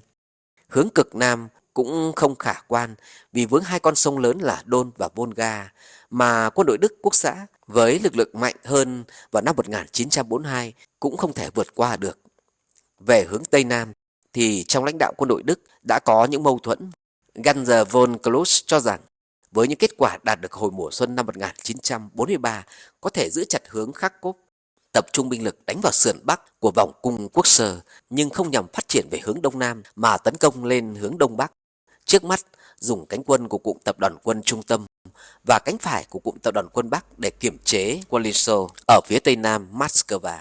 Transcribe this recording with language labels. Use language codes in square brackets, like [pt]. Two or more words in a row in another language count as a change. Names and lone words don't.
[vi] Hướng cực Nam cũng không khả quan vì vướng hai con sông lớn là Don và Volga mà quân đội Đức Quốc xã với lực lượng mạnh hơn vào năm 1942 cũng không thể vượt qua được. Về hướng Tây Nam thì trong lãnh đạo quân đội Đức đã có những mâu thuẫn. Gunther von Kloss cho rằng với những kết quả đạt được hồi mùa xuân năm 1943 có thể giữ chặt hướng Kharkov, tập trung binh lực đánh vào sườn Bắc của vòng cung Quốc sở nhưng không nhằm phát triển về hướng Đông Nam mà tấn công lên hướng Đông Bắc. Trước mắt, dùng cánh quân của cụm tập đoàn quân Trung tâm và cánh phải của cụm tập đoàn quân Bắc để kiểm chế quân Liên Xô ở phía Tây Nam Moscow.